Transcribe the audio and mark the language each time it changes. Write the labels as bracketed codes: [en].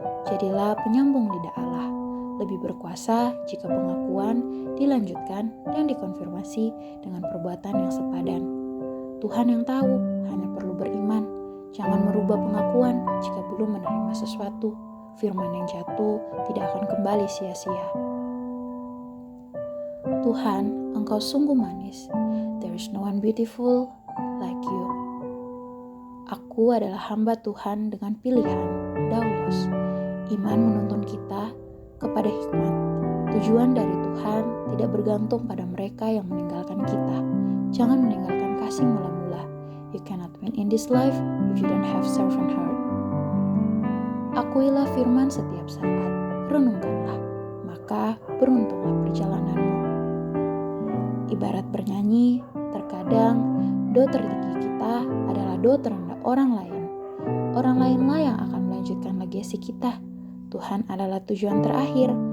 [id] Jadilah penyambung lidah Allah. Lebih berkuasa jika pengakuan dilanjutkan dan dikonfirmasi dengan perbuatan yang sepadan. Tuhan yang tahu, hanya perlu beriman. Jangan merubah pengakuan jika belum menerima sesuatu. Firman yang jatuh tidak akan kembali sia-sia. Tuhan, Engkau sungguh manis. [en] There is no one beautiful like you. [id] Aku adalah hamba Tuhan dengan pilihan, Daulos. Iman menuntun kita kepada hikmat. Tujuan dari Tuhan tidak bergantung pada mereka yang meninggalkan kita. Jangan meninggalkan kasih mula-mula. [en] You cannot win in this life if you don't have servant heart. [id] Akuilah firman setiap saat, renungkanlah, maka beruntunglah perjalananmu. Ibarat bernyanyi, terkadang do tertinggi kita adalah do terendah orang lain. Orang lainlah yang akan melanjutkan legasi kita. Tuhan adalah tujuan terakhir.